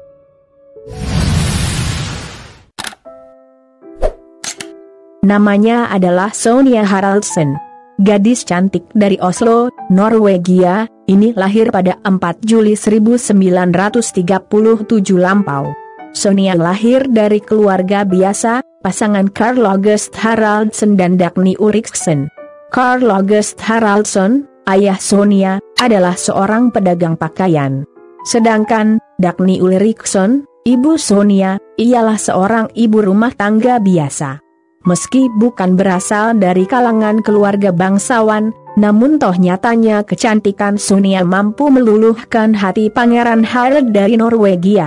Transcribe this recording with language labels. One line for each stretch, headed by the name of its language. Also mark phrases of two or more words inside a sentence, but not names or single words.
Indonesian: Namanya adalah Sonja Haraldsen. Gadis cantik dari Oslo, Norwegia, ini lahir pada 4 Juli 1937 lampau. Sonja lahir dari keluarga biasa, pasangan Carl August Haraldsen dan Dagny Ulriksen. Carl August Haraldsen, ayah Sonja, adalah seorang pedagang pakaian. Sedangkan, Dagny Ulriksen, ibu Sonja, ialah seorang ibu rumah tangga biasa. Meski bukan berasal dari kalangan keluarga bangsawan, namun toh nyatanya kecantikan Sonja mampu meluluhkan hati Pangeran Harald dari Norwegia.